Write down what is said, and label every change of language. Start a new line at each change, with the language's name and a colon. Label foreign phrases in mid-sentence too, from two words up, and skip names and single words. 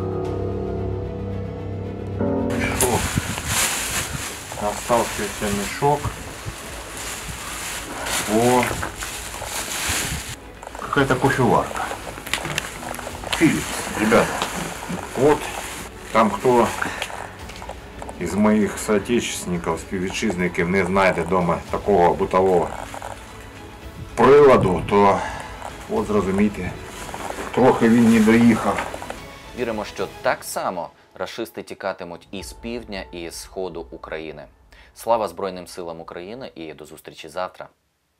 Russian: Мешок. Оставшийся мешок. О, какая-то кофеварка. Philips, ребята. Вот там кто из моих соотечественников,
Ukrainian: співвітчизників не знайде дома такого бутового приладу, то от зрозумійте, трохи він не доїхав. Віримо, що так само рашисти тікатимуть і з півдня, і з сходу України. Слава Збройним силам України і до зустрічі завтра.